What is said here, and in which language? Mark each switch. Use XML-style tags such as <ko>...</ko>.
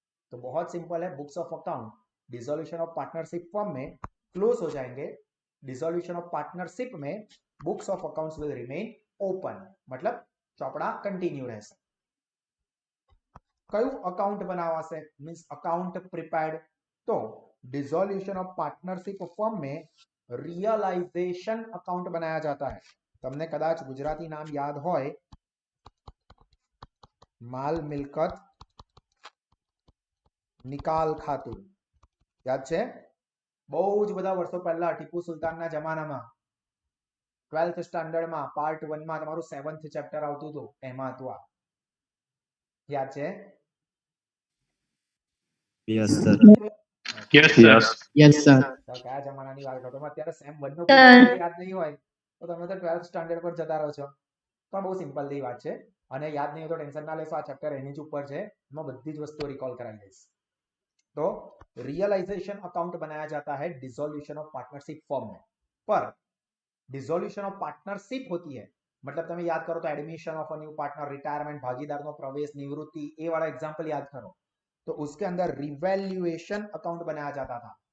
<hi>तो बहुत सिंपल है, books of account dissolution of partnership form में क्लोज हो जाएंगे, डिसोल्यूशन ऑफ पार्टनरशिप में books of accounts will remain open, मतलब</hi> <gu>ચોપડા કન્ટિન્યુ રહેશે। કયું અકાઉન્ટ બનાવાશે? Means account prepared.</gu> <hi>તો डिसोल्यूशन ऑफ पार्टनरशिप फॉर्म में रियलाइजेशन अकाउंट बनाया जाता है।</hi> <gu>તમને કદાચ ગુજરાતી નામ યાદ હોય, માલ મિલકત નિકાલ ખાતું યાદ છે? બહુ જ બધા વર્ષો પહેલા ટીપુ સુલતાનના જમાનામાં 12th સ્ટાન્ડર્ડ માં પાર્ટ 1 માં તમારું 7th ચેપ્ટર આવતું હતું, એમાં હતું આ, યાદ છે?</gu> <en>Yes, sir. Yes, sir. Yes, sir.</en> <gu>તો કયા જમાનાની વાત કરો? તમે અત્યારે સેમ 1 નો ક્વેશ્ચન યાદ નહીં હોય તો તમે તો 12th સ્ટાન્ડર્ડ પર જતા રહો છો। પણ બહુ સિમ્પલ ની વાત છે, અને યાદ નહીં હોય તો ટેન્શન ના લેશો, આ ચેપ્ટર એની જ ઉપર છે, એમાં બધી જ વસ્તુઓ રિકોલ કરાવી દઈશ।</gu> <hi>तो रियलाइजेशन अकाउंट बनाया जाता है डिसोल्यूशन ऑफ पार्टनरशिप फॉर्म में। पर डिसोल्यूशन ऑफ पार्टनरशिप होती है, मतलब</hi> <gu>તમે યાદ કરો તો</gu> <hi>admission of a new partner, retirement, भागीदारનો प्रवेश, निवृत्ति, ये वाला एग्जांपल याद करो, तो उसके अंदर रिवैल्यूएशन अकाउंट बनाया जाता था।</hi>